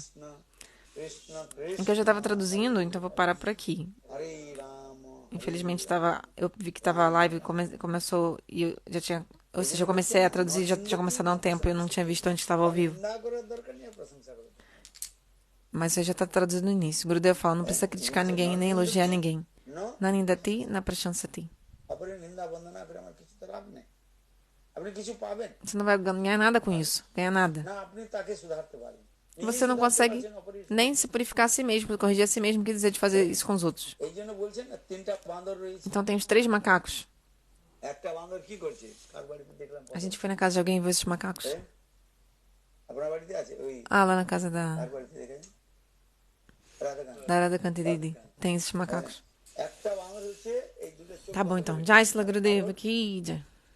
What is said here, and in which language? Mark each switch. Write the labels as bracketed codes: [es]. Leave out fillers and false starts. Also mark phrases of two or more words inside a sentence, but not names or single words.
[bn] কৃষ্ণ কৃষ্ণ [pt] É que eu já estava traduzindo, então vou parar por aqui. [bn] হরে রাম [pt] Infelizmente eu vi que estava a live começou e eu já tinha, ou seja, eu comecei a traduzir, já tinha começado há um tempo e eu não tinha visto onde estava ao vivo. [bn] নিন্দা করার দরকার নেই, প্রশংসা করো। [pt] Mas você já está traduzindo no início. O Gurudev fala, não precisa criticar ninguém nem elogiar ninguém. No, [sa] न निन्दति न प्रशंसति. [bn] অপরের নিন্দা বন্দনা করে আমার কিছু তো লাভ নেই, আপনি কিছু পাবেন [pt] Você não vai ganhar nada com isso. Ganhar nada. [bn] না, আপনি তাকে সুধারতে পারেন। [pt] Você não consegue nem se purificar a si mesmo, corrigir a si mesmo, que dizer de fazer isso com os outros. [bn] এই জন্য বলছেন না, তিনটা বান্দর রয়েছে, [pt] Então tem os 3 macacos. [bn] একটা বান্দর কি করছে, কার বাড়িতে দেখলাম, [pt] A gente foi na casa de alguém e viu esses macacos. [bn] আপনার বাড়িতে আছে ওই, [pt] Ah, lá na casa [bn] কার বাড়িতে দেখেন, রাধাকান্ত। [pt] da Arada Cantididi. Tem esses macacos. [bn] একটা বান্দর হচ্ছে এই দুটো চোখ [pt] Tá bom então. Jai Sila Gurudeva, que